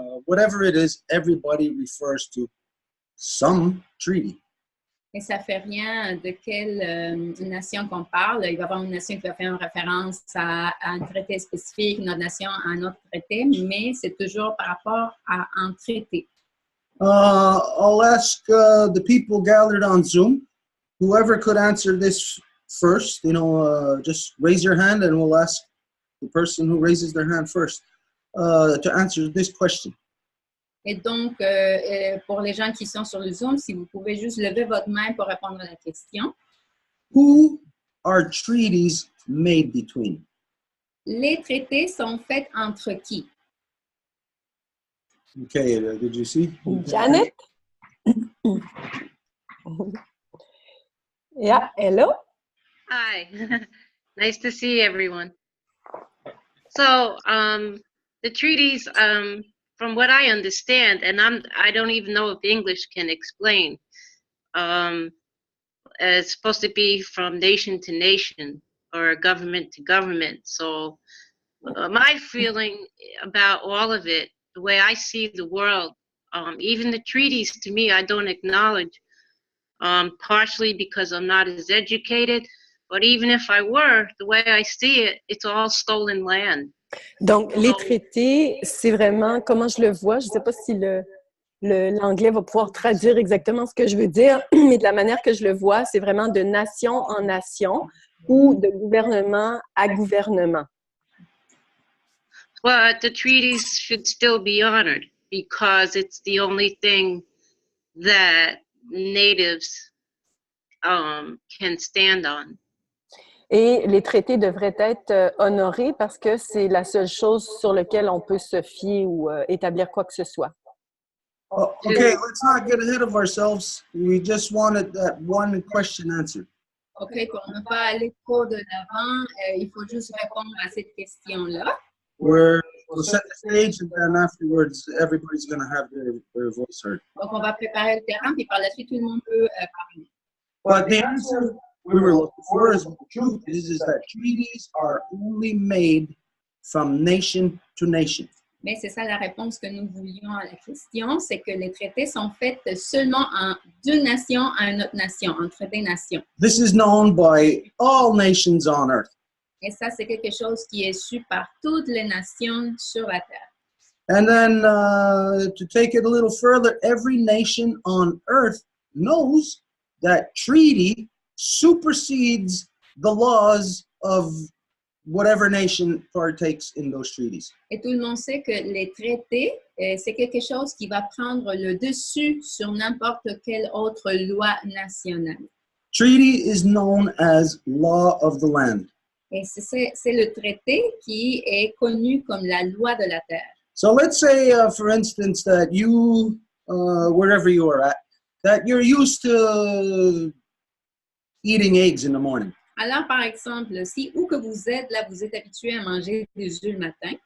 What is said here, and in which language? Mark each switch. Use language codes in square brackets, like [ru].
[en] Whatever it is, everybody refers to some treaty. [fr] Et ça fait rien de quelle nation qu'on parle. Il va y avoir une nation qui va faire une référence à un traité spécifique, une autre nation à un autre traité, mais c'est toujours par rapport à un traité. [en] I'll ask the people gathered on Zoom, whoever could answer this first, just raise your hand and we'll ask the person who raises their hand first to answer this question. [fr] Et donc, pour les gens qui sont sur le Zoom, si vous pouvez juste lever votre main pour répondre à la question. [en] Who are treaties made between? [fr] Les traités sont faits entre qui? [en] Okay, did you see? Janet? Yeah, hello? Hi, nice to see everyone. So, the treaties, from what I understand, and I don't even know if English can explain, it's supposed to be from nation to nation or government to government. So, my feeling about all of it, the way I see the world, even the treaties to me, I don't acknowledge, partially because I'm not as educated. But even if I were, the way I see it, it's all stolen land. [fr] Donc, les traités, c'est vraiment, comment je le vois, je ne sais pas si l'anglais va pouvoir traduire exactement ce que je veux dire, mais de la manière que je le vois, c'est vraiment de nation en nation ou de gouvernement à gouvernement. [en] But the treaties should still be honored because it's the only thing that natives can stand on. [fr] Et les traités devraient être honorés parce que c'est la seule chose sur laquelle on peut se fier ou établir quoi que ce soit. [en] Okay, let's not get ahead of ourselves. We just wanted that one question answered. [fr] OK, pour ne pas aller trop de l'avant, il faut juste répondre à cette question-là. [en] We'll set the stage, and then afterwards, everybody's going to have their voice heard. [fr] Donc, on va préparer le terrain, puis par la suite, tout le monde peut parler. [en] But the answer we were looking for is the truth is that treaties are only made from nation to nation. [fr] Mais c'est ça la réponse que nous voulions à la question, c'est que les traités sont faits seulement d'une nation à une autre nation, entre des nations. [en] This is known by all nations on earth. [fr] Et ça, c'est quelque chose qui est su par toutes les nations sur la terre. [en] And then to take it a little further, every nation on earth knows that treaty supersedes the laws of whatever nation partakes in those treaties. [fr] Et tout le monde sait que les traités, c'est quelque chose qui va prendre le dessus sur n'importe quelle autre loi nationale. [en] Treaty is known as law of the land. [fr] Et c'est le traité qui est connu comme la loi de la terre. [en] So let's say, for instance, that you, wherever you are at, that you're used to eating eggs in the morning. [fr] Alors, par exemple, si où que vous êtes, là, vous êtes habitué à manger des œufs le matin.